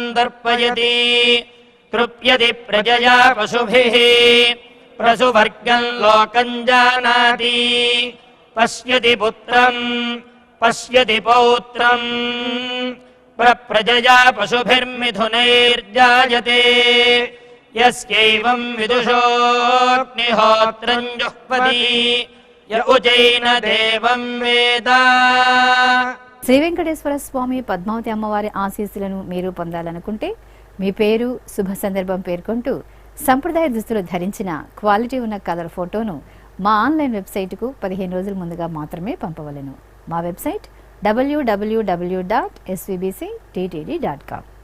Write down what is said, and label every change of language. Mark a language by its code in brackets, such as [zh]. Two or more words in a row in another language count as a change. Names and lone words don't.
[sa] तर्पयति तृप्यति प्रजया पशुभिः प्रसुवर्गम् लोकम् जानाति पश्यति पुत्रम् पश्यति पौत्रम् प्रजया पशुभिर्मिथुनैर्जायते यस्यैवम् विदुषोऽग्निहोत्रम् जुह्वति य उजैन देवम् वेद। [te] శ్రీ వెంకటేశ్వర స్వామి పద్మావతి అమ్మవారి ఆశీస్సులను మీరు పొందాలనుకుంటే మీ పేరు శుభ సందర్భం పేర్కొంటూ సంప్రదాయ దుస్తులు ధరించిన క్వాలిటీ ఉన్న కలర్ ఫోటోను మా ఆన్లైన్ వెబ్సైట్కు 15 రోజుల ముందుగా మాత్రమే పంపవలెను. మా వెబ్సైట్ www.svbcttd.com.